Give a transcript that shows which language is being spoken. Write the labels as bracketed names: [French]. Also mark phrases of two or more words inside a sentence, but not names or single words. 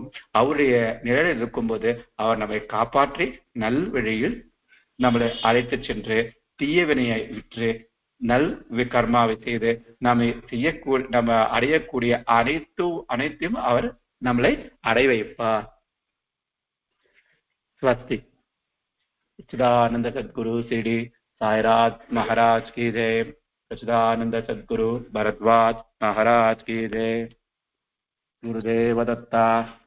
[Tamil] அவருடைய நிழலில் இருக்கும்போது அவர் நம்மை காப்பாற்றி நல் வழியில் நம்மளை அழைத்து சென்று தீய வினையை விற்று நல் கர்மாவை செய்து நம்ம அடையக்கூடிய அனைத்தையும் அவர் நம்மளை அடை வைப்பார். ஸ்வஸ்தி. [Hindi] सच्चिदानंद सद्गुरु श्री साईनाथ महाराज की जय. सच्चिदानंद सद्गुरु भरद्वाज महाराज की जय. गुरुदेव दत्ता.